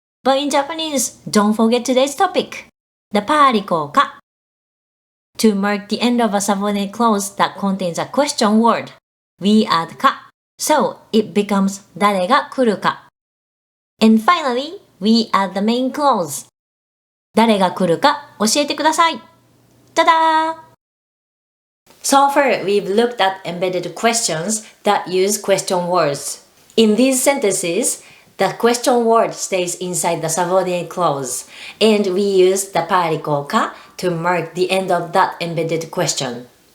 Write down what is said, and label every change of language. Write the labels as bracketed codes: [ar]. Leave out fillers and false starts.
[en] But in Japanese, don't forget today's topic, the particle か. To mark the end of a subordinate clause that contains a question word, we add か. So it becomes [ja] 誰が来るか. [en] And finally, we add the main clause. [ja] 誰が来るか教えてください. [en] Ta-da! So far, we've looked at embedded questions that use question words. In these sentences, the question word stays inside the subordinate clause, and we use the particle か to mark the end of that embedded question.